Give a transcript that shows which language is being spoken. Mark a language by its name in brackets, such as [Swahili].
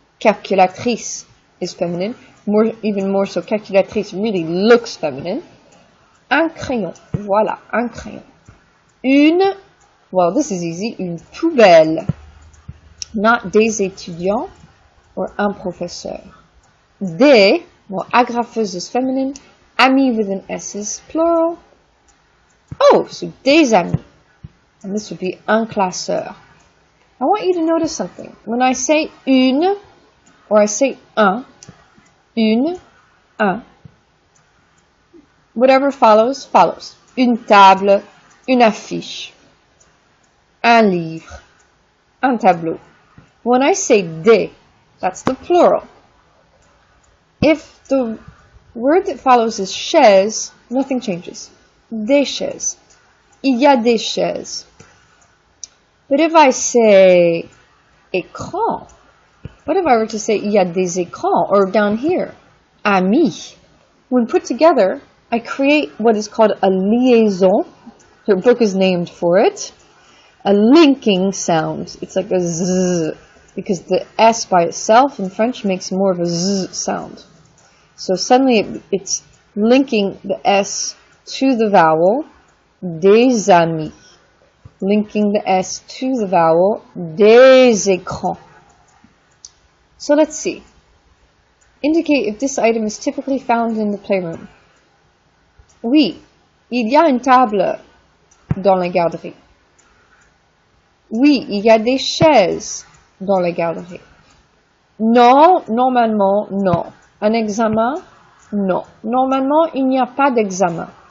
[English] Calculatrice is feminine. Even more so, calculatrice really looks feminine. [French] Un crayon. Voilà, un crayon. [English] Well, this is easy, une poubelle. Not des étudiants or un professeur. Des, well, agrafeuse is feminine. Amis with an S is plural. Oh, so des amis. And this would be un classeur. I want you to notice something. When I say une, or I say un, whatever follows, follows. [French] Une table, une affiche, un livre, un tableau. [English] When I say des, that's the plural. If the word that follows is chaise, nothing changes. [French] Des chaises. Il y a des chaises. [English] But if I say [French] écran, [English] what if I were to say [French] il y a des écrans, [English] or down here, [French] amis? [English] When put together, I create what is called a liaison. Her book is named for it. A linking sound. It's like a z, because the S by itself in French makes more of a z sound. So suddenly it's linking the S to the vowel, des amis. Linking the S to the vowel, des écrans. So let's see. Indicate if this item is typically found in the playroom. [French] Oui, il y a une table dans la garderie. Oui, il y a des chaises dans la garderie. Non, normalement, non. Un examen? Non. Normalement, il n'y a pas d'examen.